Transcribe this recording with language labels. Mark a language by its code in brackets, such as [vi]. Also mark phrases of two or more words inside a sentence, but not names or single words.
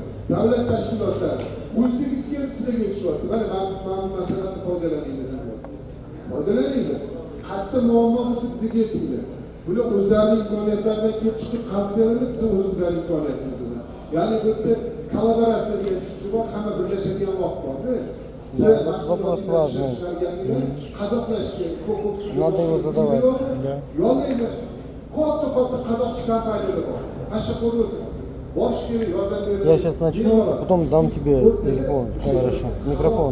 [uz] Davlat tashkilotlari o'zingiz kelib sizlarga aytishyapti. Mana men masalani foydalaninglar. Foydalaninglar. Qayerda muammo bo'lsa bizga keltinglar. Bular o'zlarining imkoniyatlaridan kelib chiqib qilib beradi, biz o'zimizning imkoniyatimizdan. Ya'ni bu yerda kollaboratsiya degan tushuncha bor, hamma birlashadigan vaqt bor-da. [ru] Вопрос важный. Надо его задавать. Да. Я сейчас начну, а потом дам тебе телефон. Хорошо. Микрофон.